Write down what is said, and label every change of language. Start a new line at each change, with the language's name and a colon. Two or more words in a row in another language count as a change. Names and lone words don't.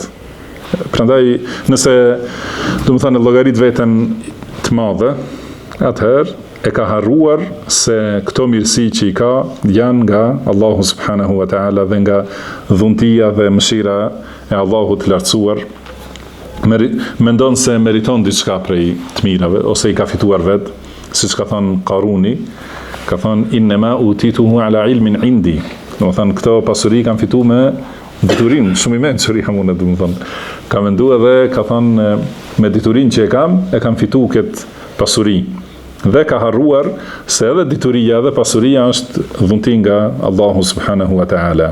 Albanian: Prandaj, nëse do të thonë llogarit veten të madhe, atëherë e ka harruar se këto mirësi që i ka janë nga Allahu
Arabic: سبحانه وتعالى
Albanian: dhe nga dhuntia dhe mëshira e Allahut të lartësuar. Mendon se meriton diçka prej të mirave ose i ka fituar vet. Siç ka thënë Qaruni, ka thënë
Arabic: إنما أوتيته على علم عندي.
Albanian: Do të thonë këto pasuri kanë fituar me diturinë, shumë i mençuri hamuna, do të thonë. Ka menduar dhe ka thënë me diturinë që e kam fituar këtë pasuri. Dhe ka harruar se edhe dituria dhe pasuria është dhunti nga Allahu
Arabic: سبحانه وتعالى.